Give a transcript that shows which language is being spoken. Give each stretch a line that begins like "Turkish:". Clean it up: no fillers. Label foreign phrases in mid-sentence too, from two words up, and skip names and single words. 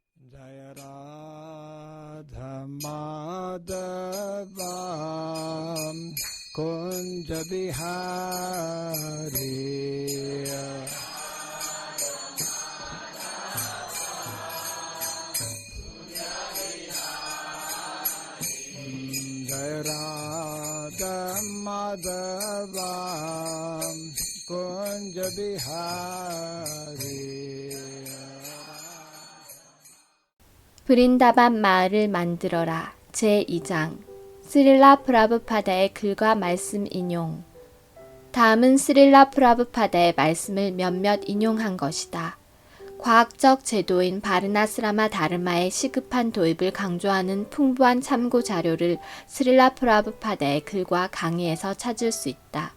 Sanskrit: Jaya Radha Madhava Kunja Bihari Jaya Radha Madhava Kunja Bihari
Korean: 브린다반 마을을 만들어라. 제2장 스릴라 프라브파다의 글과 말씀 인용. 다음은 스릴라 프라브파다의 말씀을 몇몇 인용한 것이다. 과학적 제도인 바르나스라마 다르마의 시급한 도입을 강조하는 풍부한 참고 자료를 스릴라 프라브파다의 글과 강의에서 찾을 수 있다.